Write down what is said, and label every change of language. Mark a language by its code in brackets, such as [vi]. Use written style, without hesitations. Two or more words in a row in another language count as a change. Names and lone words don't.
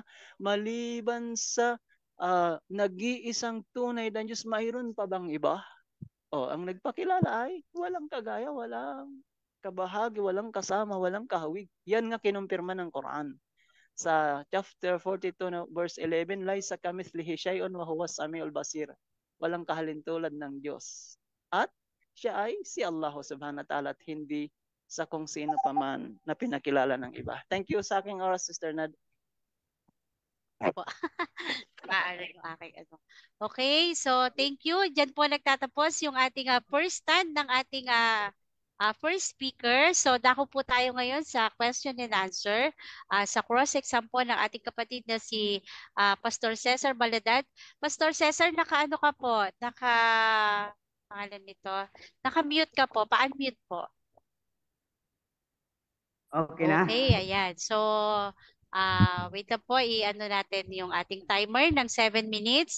[tl] Maliban sa nag-iisang tunay na Diyos, mayroon pa bang iba? Ang nagpakilala ay walang kagaya, walang kabahagi, walang kasama, walang kahawig. Yan nga kinumpirma ng Quran. Sa chapter 42 verse 11, [ar] ليس كمثله شيء وهو السميع البصير. [tl] Walang kahalintulad ng Diyos. At siya ay si Allah [ar] سبحانه وتعالى [tl] at hindi sa kung sino pa man na pinakilala ng iba. [en] Thank you [tl] sa aking oras, Sister Nad. Po. Maaari yung aking ano. [en] Okay, so thank you. [tl] Diyan po nagtatapos yung ating [en] first stand [tl] ng ating [en] first speaker. [tl] So dako po tayo ngayon sa [en] question and answer. [tl] Sa cross-exam po ng ating kapatid na si Pastor Cesar Baladad. Pastor Cesar, naka-ano ka po? Pangalan nito. Naka-mute ka po. Pa-unmute po. Okay na? Okay, ayan. So, wait lang po, i-ano natin yung ating timer ng 7 minutes.